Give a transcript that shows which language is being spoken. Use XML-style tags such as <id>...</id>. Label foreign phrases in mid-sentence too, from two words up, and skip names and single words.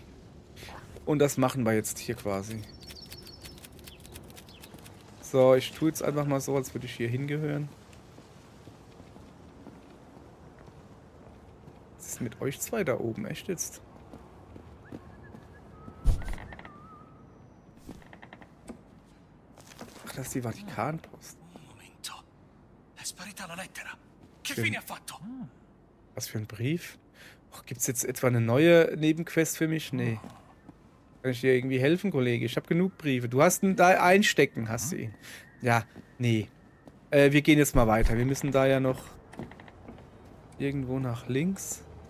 <de>Und das machen wir jetzt hier quasi. So, ich tue jetzt einfach mal so, als würde ich hier hingehören. Was ist mit euch zwei da oben? Echt jetzt? Ach, das ist die Vatikanpost.</de> <it>Momento. È sparita la lettera. Che</it> <de>Schön.</de> <it>fine ha fatto?</it> <de>Was für ein Brief? Och, gibt's jetzt etwa eine neue Nebenquest für mich? Nee. Kann ich dir irgendwie helfen, Kollege? Ich habe genug Briefe. Du hast ihn da einstecken, hast du ihn. Ja, nee. Wir gehen jetzt mal weiter. Wir müssen da ja noch irgendwo nach links.</de>